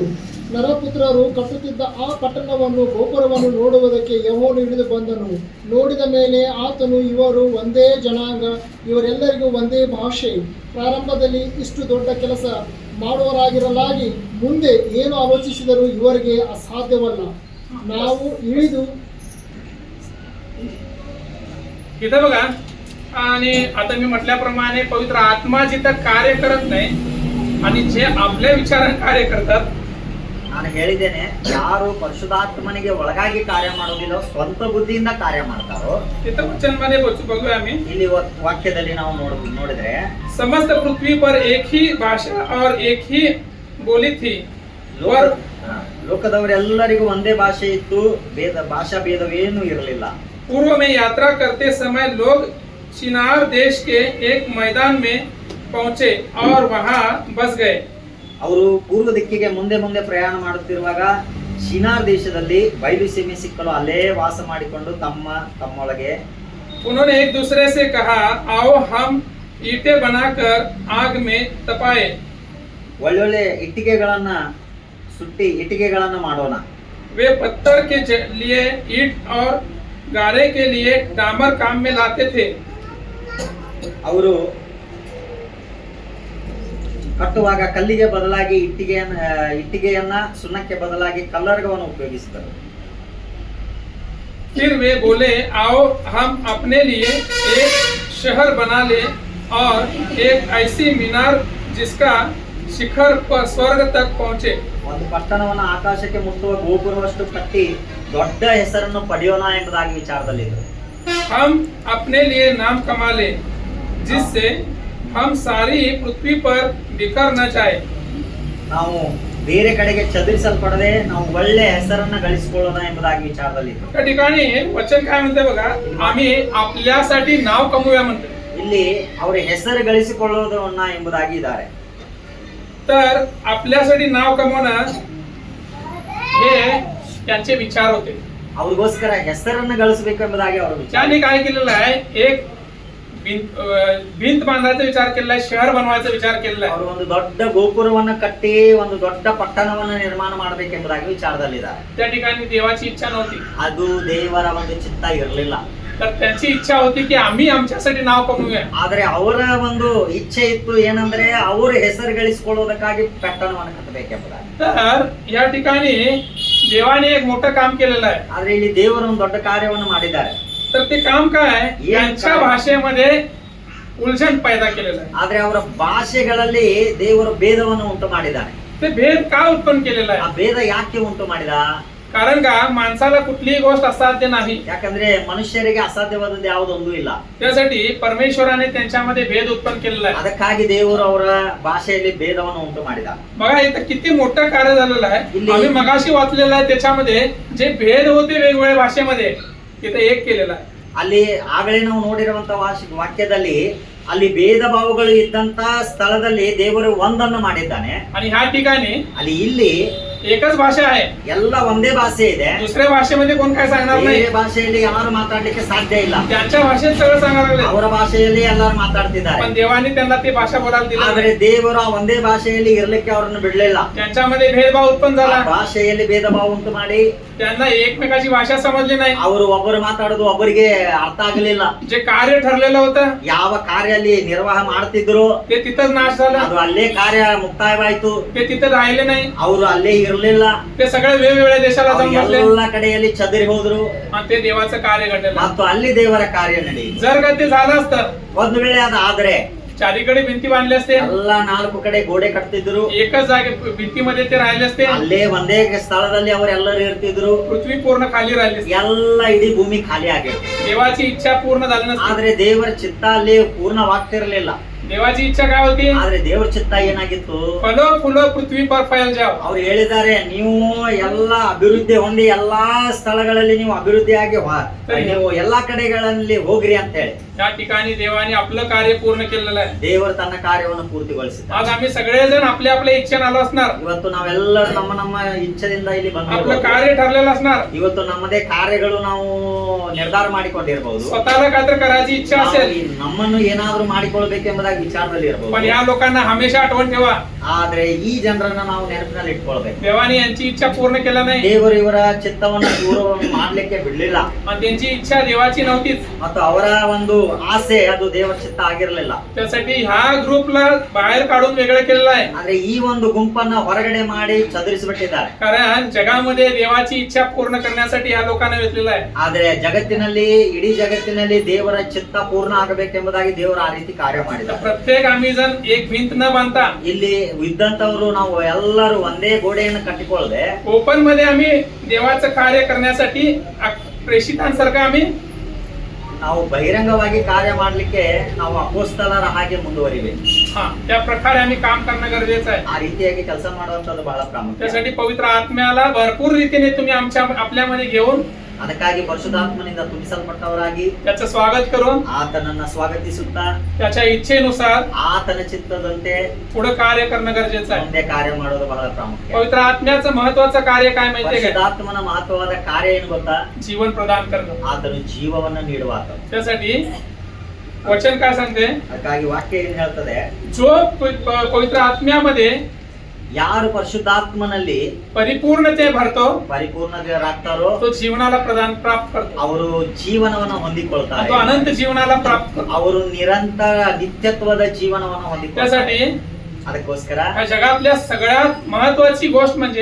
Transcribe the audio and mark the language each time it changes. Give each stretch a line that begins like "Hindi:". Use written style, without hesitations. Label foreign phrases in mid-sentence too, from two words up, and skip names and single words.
Kannada: ನರಪುತ್ರರು ಕಟ್ಟುತ್ತಿದ್ದ ಆ ಪಟ್ಟಣವನ್ನು, ಗೋಪುರವನ್ನು ನೋಡುವುದಕ್ಕೆ ಯೆಹೋವನು ಇಳಿದು ಬಂದನು. ನೋಡಿದ ಮೇಲೆ ಆತನು, ಇವರು ಒಂದೇ ಜನಾಂಗ, ಇವರೆಲ್ಲರಿಗೂ ಒಂದೇ ಭಾಷೆ. ಪ್ರಾರಂಭದಲ್ಲಿ ಇಷ್ಟು ದೊಡ್ಡ ಕೆಲಸ ಮಾಡುವರಾಗಿರಲಾಗಿ ಮುಂದೆ ಏನು ಆಲೋಚಿಸಿದರೂ ಇವರಿಗೆ ಅಸಾಧ್ಯವಲ್ಲ. ನಾವು ಇಳಿದು
Marathi: इथं बघा, आणि आता मी म्हटल्याप्रमाणे पवित्र आत्मा जिथं कार्य करत नाही आणि जे आपल्या विचाराने कार्य करतात,
Kannada: ನಾನು ಹೇಳಿದ್ದೇನೆ, ಯಾರು ಪರಿಶುದ್ಧಾತ್ಮನಿಗೆ ಒಳಗಾಗಿ ಕಾರ್ಯ ಮಾಡೋದಿಲ್ಲ, ಸ್ವಂತ ಬುದ್ಧಿಯಿಂದ ಕಾರ್ಯ ಮಾಡ್ತಾರೋ,
Marathi: तिथं वचनमध्ये बघूया आम्ही.
Kannada: ಇಲ್ಲಿ ವಾಕ್ಯದಲ್ಲಿ ನಾವು ನೋಡಿದ್ರೆ
Hindi: समस्त पृथ्वी पर एक ही भाषा और एक ही बोली थी.
Kannada: ಲೋಕದವರೆಲ್ಲರಿಗೂ ಒಂದೇ ಭಾಷೆ ಇತ್ತು, ಭಾಷಾ ಭೇದವೇನೂ ಇರಲಿಲ್ಲ.
Hindi: पूर्व में यात्रा करते समय लोग शिनार देश के एक मैदान में पहुंचे और वहां बस गए.
Kannada: ಅವರು ಪೂರ್ವ ದಿಕ್ಕಿಗೆ ಮುಂದೆ ಮುಂದೆ ಪ್ರಯಾಣ ಮಾಡುತ್ತಿರುವಾಗ ಶಿನಾರ್ ದೇಶದಲ್ಲಿ ಬಯಲು ಸೀಮೆ ಸಿಕ್ಕಲು ಅಲ್ಲೇ ವಾಸ ಮಾಡಿಕೊಂಡು ತಮ್ಮೊಳಗೆ
Hindi: उन्होंने एक दूसरे से कहा, आओ हम ईंटें बनाकर आग में तपाए.
Kannada: ಒಳ್ಳೊಳ್ಳೆ ಇಟ್ಟಿಗೆಗಳನ್ನ ಸುಟ್ಟಿ ಇಟ್ಟಿಗೆಗಳನ್ನ ಮಾಡೋಣ.
Hindi: वे पत्थर के लिए ईंट और गारे के लिए डामर काम में लाते थे.
Kannada: ಅವರು ಕಟ್ಟುವಾಗ ಕಲ್ಲಿಗೆ ಬದಲಾಗಿ ಇಟ್ಟಿಗೆಯನ್ನ ಸುಣ್ಣಕ್ಕೆ ಬದಲಾಗಿ ಕಲ್ಲರ್ಗವನ್ನು ಉಪಯೋಗಿಸಿದರು.
Hindi: फिर वे बोले, आओ हम अपने लिए एक शहर बना ले और एक ऐसी मीनार जिसका शिखर पर स्वर्ग तक पहुंचे.
Kannada: ಒಂದು ಪಟ್ಟಣವನ್ನು ಆಕಾಶಕ್ಕೆ ಮುಟ್ಟುವ ಗೋಪುರವಷ್ಟು ಕಟ್ಟಿ ದೊಡ್ಡ ಹೆಸರನ್ನು ಪಡೆಯೋಣ ಎಂಬುದಾಗಿ ವಿಚಾರದಲ್ಲಿದ್ದರು.
Hindi: हम अपने लिए नाम कमा ले जिससे हम सारी पृथ्वी पर बिखर न जाए.
Kannada: ನಾವು ಬೇರೆ ಕಡೆಗೆ ಚದುರಿಸಲ್ಪಡದೆ ನಾವು ಒಳ್ಳೆ ಹೆಸರನ್ನ ಗಳಿಸಿಕೊಳ್ಳೋಣ ಎಂಬುದಾಗಿ ವಿಚಾರದಲ್ಲಿದ್ದರು.
Marathi: त्या ठिकाणी वचन काय म्हणते बघा, आम्ही आपल्यासाठी नाव कमवूया म्हणते.
Kannada: ಇಲ್ಲಿ ಅವರ ಹೆಸರು ಗಳಿಸಿಕೊಳ್ಳೋದನ್ನ ಎಂಬುದಾಗಿ ಇದ್ದಾರೆ.
Marathi: तर आपल्यासाठी नाव कमवणं हे त्यांचे विचार होते.
Kannada: ಅವ್ರಿಗೋಸ್ಕರ ಹೆಸರನ್ನು ಗಳಿಸಬೇಕೆಂಬುದಾಗಿ ಅವರ ವಿಚಾರ.
Marathi: त्यांनी काय केलेलं आहे, एक भिंत बांधायचा विचार केलेला आहे, शहर बनवायचा विचार केलेला आहे.
Kannada: ಅವರು ಒಂದು ದೊಡ್ಡ ಗೋಪುರವನ್ನ ಕಟ್ಟಿ ಒಂದು ದೊಡ್ಡ ಪಟ್ಟಣವನ್ನ ನಿರ್ಮಾಣ ಮಾಡಬೇಕೆಂಬುದಾಗಿ ವಿಚಾರದಲ್ಲಿದ್ದಾರೆ.
Marathi: त्या ठिकाणी देवाची इच्छा नव्हती,
Kannada: ಅದು ದೇವರ ಒಂದು ಚಿತ್ತ ಇರಲಿಲ್ಲ.
Marathi: तर त्यांची इच्छा होती की आम्ही आमच्यासाठी नाव कमवूया.
Kannada: ಆದ್ರೆ ಅವರ ಒಂದು ಇಚ್ಛೆ ಇತ್ತು ಏನಂದ್ರೆ ಅವ್ರ ಹೆಸರು ಗಳಿಸಿಕೊಳ್ಳೋದಕ್ಕಾಗಿ ಪಟ್ಟಣವನ್ನು ಕಟ್ಟಬೇಕೆಂಬುದಾಗಿ.
Marathi: तर या ठिकाणी देवाने एक मोठं काम केलेलं आहे.
Kannada: ಆದ್ರೆ ಇಲ್ಲಿ ದೇವರು ಒಂದು ದೊಡ್ಡ ಕಾರ್ಯವನ್ನು ಮಾಡಿದ್ದಾರೆ.
Marathi: तर ते काम काय, हे यांच्या काय? भाषेमध्ये
Hindi: उलझन पैदा
Marathi: केलेलं आहे.
Kannada: ಆದ್ರೆ ಅವರ ಭಾಷೆಗಳಲ್ಲಿ ದೇವರು ಭೇದವನ್ನು ಉಂಟು ಮಾಡಿದ್ದಾನೆ.
Marathi: ते भेद का उत्पन्न केलेला
Kannada: ಆ
Marathi: आहे?
Kannada: ಭೇದ ಯಾಕೆ ಉಂಟು ಮಾಡಿದ?
Marathi: कारण का माणसाला कुठलीही गोष्ट असाध्य नाही,
Kannada: ಯಾಕಂದ್ರೆ ಮನುಷ್ಯರಿಗೆ ಅಸಾಧ್ಯವಾದದ್ದು ಯಾವುದೊಂದು ಇಲ್ಲ.
Marathi: त्यासाठी परमेश्वराने त्यांच्यामध्ये भेद उत्पन्न केलेला आहे.
Kannada: ಅದಕ್ಕಾಗಿ ದೇವರು ಅವರ ಭಾಷೆಯಲ್ಲಿ ಭೇದವನ್ನು ಉಂಟು ಮಾಡಿದ.
Marathi: बघा इथं किती मोठं कार्य झालेलं आहे.
Kannada: इल्ली-
Marathi: आम्ही मगाशी वाचलेलं आहे, त्याच्यामध्ये जे भेद होते वेगवेगळ्या भाषेमध्ये तिथे एक केलेला आहे.
Kannada: ಅಲ್ಲಿ ಆಗಲೇ ನಾವು ನೋಡಿರುವಂತ ವಾಕ್ಯದಲ್ಲಿ ಅಲ್ಲಿ ಭೇದ ಭಾವಗಳು ಇದ್ದಂತ ಸ್ಥಳದಲ್ಲಿ ದೇವರು ಒಂದನ್ನು ಮಾಡಿದ್ದಾನೆ.
Marathi: आणि ह्या ठिकाणी
Kannada: ಅಲ್ಲಿ ಇಲ್ಲಿ
Marathi: एकच भाषा आहे,
Kannada: ಎಲ್ಲ ಒಂದೇ ಭಾಷೆ ಇದೆ.
Marathi: दुसऱ्या भाषेमध्ये कोण काय सांगणार नाही.
Kannada: ಬೇರೆ ಭಾಷೆಯಲ್ಲಿ ಯಾರು ಮಾತಾಡ್ಲಿಕ್ಕೆ ಸಾಧ್ಯ ಇಲ್ಲ.
Marathi: त्यांच्या भाषेत सगळं सांगायला लागले,
Kannada: ಅವರ ಭಾಷೆಯಲ್ಲಿ ಎಲ್ಲರೂ ಮಾತಾಡ್ತಿದ್ದಾರೆ.
Marathi: पण देवाने त्यांना ती भाषा बोलायला दिली
Kannada: ಆದ್ರೆ
Marathi: नाही.
Kannada: ದೇವರು ಆ ಒಂದೇ ಭಾಷೆಯಲ್ಲಿ ಇರ್ಲಿಕ್ಕೆ ಅವರನ್ನು ಬಿಡ್ಲಿಲ್ಲ.
Marathi: त्यांच्यामध्ये भेदभाव उत्पन्न
Kannada: ಆ
Marathi: झाला,
Kannada: ಭಾಷೆಯಲ್ಲಿ ಭೇದ ಭಾವ ಉಂಟು ಮಾಡಿ
Marathi: त्यांना एकमेकाची भाषा समजली नाही.
Kannada: ಅವರು ಒಬ್ಬರು ಮಾತಾಡೋದು ಒಬ್ಬರಿಗೆ ಅರ್ಥ ಆಗಲಿಲ್ಲ.
Marathi: जे कार्य ठरलेलं होतं
Kannada: ಯಾವ ಕಾರ್ಯ ಅಲ್ಲಿ ನಿರ್ವಾಹ ಮಾಡ್ತಿದ್ರು
Marathi: ते तिथंच नाश झालं,
Kannada: ಅದು ಅಲ್ಲೇ ಕಾರ್ಯ ಮುಕ್ತಾಯವಾಯ್ತು.
Marathi: ते तिथं राहिले नाही.
Kannada: ಅವರು ಅಲ್ಲೇ ಇರಲಿಲ್ಲ.
Marathi: ते सगळे वेगवेगळ्या देशाला जाऊन बसले
Kannada: ಎಲ್ಲ ಕಡೆಯಲ್ಲಿ ಚದರಿ ಹೋದ್ರು
Marathi: आणि ते देवाचं कार्य घडलेलं.
Kannada: ಮತ್ತು ಅಲ್ಲಿ ದೇವರ ಕಾರ್ಯ ನಡೆಯಿತು.
Marathi: जर का ते झालं असतं,
Kannada: ಒಂದು ವೇಳೆ ಅದಾದ್ರೆ
Marathi: चारीकडे भिंती बांधले असते,
Kannada: ಎಲ್ಲ ನಾಲ್ಕು ಕಡೆ ಗೋಡೆ ಕಟ್ತಿದ್ರು.
Marathi: एकच जागे भिंतीमध्ये ते राहिले असते,
Kannada: ಅಲ್ಲೇ ಒಂದೇ ಸ್ಥಳದಲ್ಲಿ ಅವರೆಲ್ಲರೂ ಇರ್ತಿದ್ರು.
Marathi: पृथ्वी पूर्ण खाली राहिली असती.
Kannada: ಎಲ್ಲ ಇಡೀ ಭೂಮಿ ಖಾಲಿ ಆಗಿತ್ತು.
Marathi: देवाची इच्छा पूर्ण झाली नसती.
Kannada: ಆದ್ರೆ ದೇವರ ಚಿತ್ತ ಅಲ್ಲಿ ಪೂರ್ಣವಾಗ್ತಿರ್ಲಿಲ್ಲ.
Marathi: देवाची इच्छा काय होती,
Kannada: ಆದ್ರೆ ದೇವರ ಚಿತ್ತ ಏನಾಗಿತ್ತು?
Hindi: फलो फुलो पृथ्वी पर फैल जाओ.
Kannada: ಅವ್ರು ಹೇಳಿದ್ದಾರೆ, ನೀವು ಎಲ್ಲ ಅಭಿವೃದ್ಧಿ ಹೊಂದಿ ಎಲ್ಲಾ ಸ್ಥಳಗಳಲ್ಲಿ ನೀವು ಅಭಿವೃದ್ಧಿಯಾಗಿ ನೀವು ಎಲ್ಲಾ ಕಡೆಗಳಲ್ಲಿ ಹೋಗ್ರಿ ಅಂತ ಹೇಳಿ
Marathi: या ठिकाणी देवाने आपलं कार्य पूर्ण केलेलं आहे.
Kannada: ದೇವರು ತನ್ನ ಕಾರ್ಯವನ್ನು ಪೂರ್ತಿಗೊಳಿಸಿದ.
Marathi: आज आम्ही सगळेजण आपल्या आपल्या इच्छेने आलो असणार,
Kannada: ಇವತ್ತು ನಾವೆಲ್ಲರೂ ನಮ್ಮ ನಮ್ಮ ಇಚ್ಛೆಯಿಂದ ಇಲ್ಲಿ
Marathi: आपलं
Kannada: ಬಂದಿರಬಹುದು.
Marathi: कार्य ठरलेलं असणार,
Kannada: ಇವತ್ತು ನಮ್ಮದೇ ಕಾರ್ಯಗಳು ನಾವು ನಿರ್ಧಾರ ಮಾಡಿಕೊಂಡಿರಬಹುದು.
Marathi: स्वतःला काहीतरी करायची इच्छा
Kannada: ನಾವು
Marathi: असेल,
Kannada: ನಮ್ಮನ್ನು ಏನಾದ್ರೂ ಮಾಡಿಕೊಳ್ಬೇಕೆಂಬುದಾಗಿ ವಿಚಾರದಲ್ಲಿ
Marathi: पण
Kannada: ಇರಬಹುದು.
Marathi: या लोकांना हमेशा आठवण ठेवा,
Kannada: ಆದ್ರೆ ಈ ಜನರನ್ನ ನಾವು ನೆನಪಿನಲ್ಲಿ ಇಟ್ಕೊಳ್ಬೇಕು.
Marathi: देवाने यांची इच्छा पूर्ण केला नाही
Kannada: ದೇವರು ಇವರ ಚಿತ್ತವನ್ನು ಪೂರ್ಣ ಮಾಡ್ಲಿಕ್ಕೆ ಬಿಡ್ಲಿಲ್ಲ
Marathi: आणि त्यांची इच्छा देवाची नव्हतीच.
Kannada: ಮತ್ತು ಅವರ ಒಂದು ಆಸೆ ಅದು ದೇವರ ಚಿತ್ತ ಆಗಿರಲಿಲ್ಲ.
Marathi: त्यासाठी ह्या ग्रुपला बाहेर काढून वेगळं केलेलं आहे.
Kannada: ಆದ್ರೆ ಈ ಒಂದು ಗುಂಪನ್ನ ಹೊರಗಡೆ ಮಾಡಿ ಚದುರಿಸಿಬಿಟ್ಟಿದ್ದಾರೆ.
Marathi: कारण जगामध्ये देवाची इच्छा पूर्ण करण्यासाठी या लोकांना वेचलेलं आहे.
Kannada: ಆದ್ರೆ ಜಗತ್ತಿನಲ್ಲಿ ಇಡೀ ಜಗತ್ತಿನಲ್ಲಿ ದೇವರ ಚಿತ್ತ ಪೂರ್ಣ ಆಗಬೇಕೆಂಬುದಾಗಿ ದೇವರು ಆ ರೀತಿ ಕಾರ್ಯ
Marathi: तर
Kannada: ಮಾಡಿದ್ದಾರೆ.
Marathi: प्रत्येक आम्ही जण एक भिंत न बांधता
Kannada: ಇಲ್ಲಿ ಇದ್ದಂತವರು ನಾವು ಎಲ್ಲರೂ ಒಂದೇ ಗೋಡೆಯನ್ನು ಕಟ್ಟಿಕೊಳ್ಳದೆ
Marathi: ओपन मध्ये आम्ही देवाचं कार्य करण्यासाठी प्रेषितांसारखं आम्ही
Kannada: ನಾವು ಬಹಿರಂಗವಾಗಿ ಕಾರ್ಯ ಮಾಡ್ಲಿಕ್ಕೆ ನಾವು ಅಪೋಸ್ತಲರ ಹಾಗೆ ಮುಂದುವರಿಬೇಕು.
Marathi: त्या प्रकारे आम्ही काम करणं गरजेचं आहे.
Kannada: ಆ ರೀತಿಯಾಗಿ ಕೆಲಸ ಮಾಡುವಂತದ್ದು ಬಹಳ ಪ್ರಾಮುಖ್ಯ.
Marathi: त्यासाठी पवित्र आत्म्याला भरपूर रीतीने तुम्ही आपल्यामध्ये घेऊन
Kannada: ಅದಕ್ಕಾಗಿ ಪರಿಶುದ್ಧಾತ್ಮನಿಂದ ತುಂಬಿಸಲ್ಪಟ್ಟವರಾಗಿ
Marathi: त्याचं स्वागत करून
Kannada: ಆತನನ್ನ ಸ್ವಾಗತಿಸುತ್ತಾ
Marathi: त्याच्या इच्छेनुसार
Kannada: ಆತನ ಚಿತ್ತದಂತೆ
Marathi: पुढे कार्य करणं गरजेचं आहे.
Kannada: ಮುಂದೆ ಕಾರ್ಯ ಮಾಡೋದು ಬಹಳ ಪ್ರಾಮುಖ್ಯ.
Marathi: पवित्र आत्म्याचं महत्वाचं कार्य काय माहितीये का?
Kannada: ಪರಿಶುದ್ಧಾತ್ಮನ ಮಹತ್ವವಾದ ಕಾರ್ಯ ಏನು ಗೊತ್ತಾ?
Marathi: जीवन प्रदान करणं.
Kannada: ಆತನು ಜೀವವನ್ನ ನೀಡುವ ಆತ.
Marathi: त्यासाठी वचन काय सांगते,
Kannada: ಅದಕ್ಕಾಗಿ ವಾಕ್ಯ ಏನ್ ಹೇಳ್ತದೆ?
Marathi: जो पवित्र आत्म्यामध्ये
Kannada: ಯಾರು ಪರಿಶುದ್ಧಾತ್ಮನಲ್ಲಿ
Marathi: परिपूर्णते भरतो
Kannada: ಪರಿಪೂರ್ಣರಾಗ್ತಾರೋ
Marathi: तो जीवनाला प्राप्त करतो,
Kannada: ಅವರು ಜೀವನವನ್ನ ಹೊಂದಿಕೊಳ್ತಾರೆ.
Marathi: तो अनंत जीवनाला प्राप्त करतो.
Kannada: ಅವರು ನಿರಂತರ ನಿತ್ಯತ್ವದ ಜೀವನವನ್ನ ಹೊಂದಿಕೊಳ್ತಾರೆ.
Marathi: त्यासाठी
Kannada: ಅದಕ್ಕೋಸ್ಕರ
Marathi: या जगातल्या सगळ्यात महत्वाची गोष्ट म्हणजे